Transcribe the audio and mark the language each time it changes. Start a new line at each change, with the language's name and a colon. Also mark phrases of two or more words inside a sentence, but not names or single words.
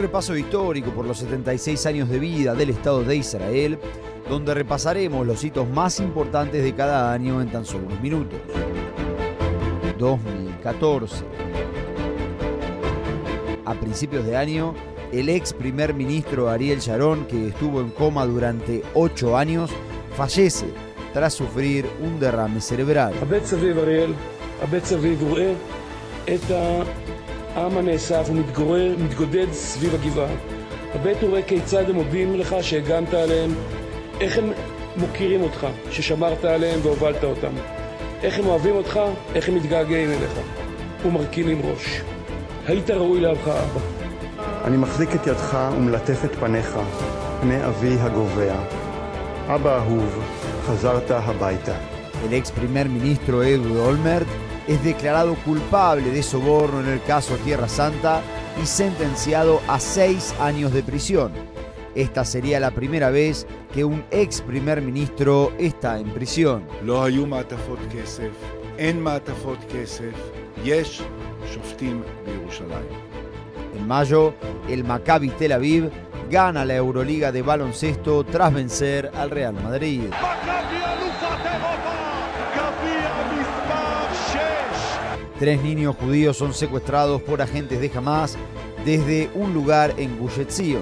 Spanish: repaso histórico por los 76 años de vida del Estado de Israel, donde repasaremos los hitos más importantes de cada año en tan solo unos minutos. 2014. A principios de año, el ex primer ministro Ariel Sharon, que estuvo en coma durante 8 años, fallece tras sufrir un derrame cerebral.
Hebrew: הבט סביב אריאל, הבט סביב וראה את העם הנאסף ומתגודד סביב הגבעה. הבט וראה כיצד הם מודים לך שהגנת עליהם, איך הם מוקירים אותך ששמרת עליהם והובלת אותם. איך הם אוהבים אותך, איך הם מתגעגעים אליך ומרכינים ראש. היית ראוי לאבך אבא. אני מחזיק את ידך ומלטף את פניך, פני אבי הגובע. אבא אהוב, חזרת הביתה.
Spanish: El ex primer ministro Ehud Olmert es declarado culpable de soborno en el caso Tierra Santa y sentenciado a 6 años de prisión. Esta sería la primera vez que un ex primer ministro está en prisión.
Hebrew: לא היו מעטפות כסף, אין מעטפות כסף, יש שופטים בירושלים.
Spanish: En mayo, el Maccabi Tel Aviv gana la Euroliga de baloncesto tras vencer al Real Madrid. 3 niños judíos son secuestrados por agentes de Hamas desde un lugar en Gush Etzion.